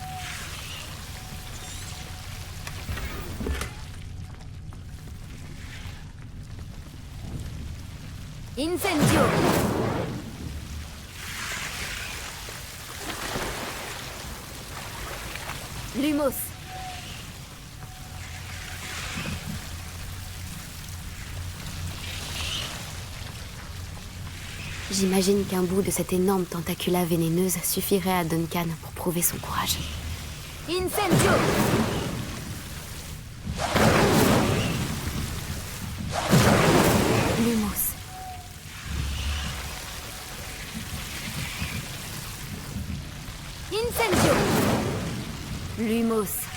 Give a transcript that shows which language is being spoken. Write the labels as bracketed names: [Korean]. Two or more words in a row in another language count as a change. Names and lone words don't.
[French] Incendio. Lumos. J'imagine qu'un bout de cette énorme tentacula vénéneuse suffirait à Duncan pour prouver son courage. Incendio. Lumos. Incendio. Lumos.